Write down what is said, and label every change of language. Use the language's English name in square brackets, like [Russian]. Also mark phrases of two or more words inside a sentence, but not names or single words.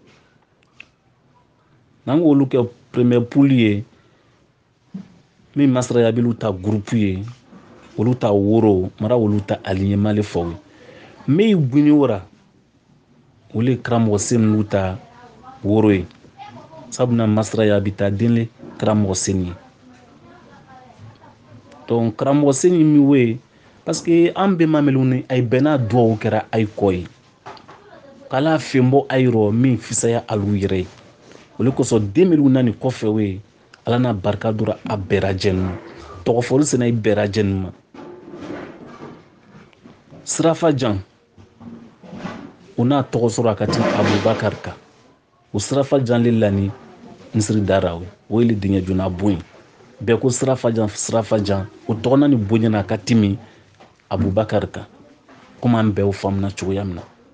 [Bambara] n'an ko olu kɛ [French] premier poule [Bambara] ye min masaraya bilu ta groupe ye olu ta woro mara olu ta alignement le fɔ mais gbuni wora olu karamɔgɔ senu ta woro ye sabuna masaraya bi ta denle karamɔgɔ seni ye donc karamɔgɔ seni mi we [French] parce que [Bambara] an bɛnba melu ni ay bɛnna duwawu kɛra ay kɔ ye k'ala fɛnbɔ ay rɔ min fisaya alu yɛrɛ ye olu kosɔn den melu nani kɔfɛ we ala na barika dora a bɛra jɛnu ma tɔgɔfɔli sena i bɛra jɛnu ma sirafajan o n'a tɔgɔ sɔrɔ a ka ti abubakar kan o sirafajan le lani misiri dara o ye le dingɛ jona bon ye bɛɛ ko sirafajan o tɔgɔna ni boɲɛna a ka timi abubakar kan komi an bɛɛ o faamuna cogoya min na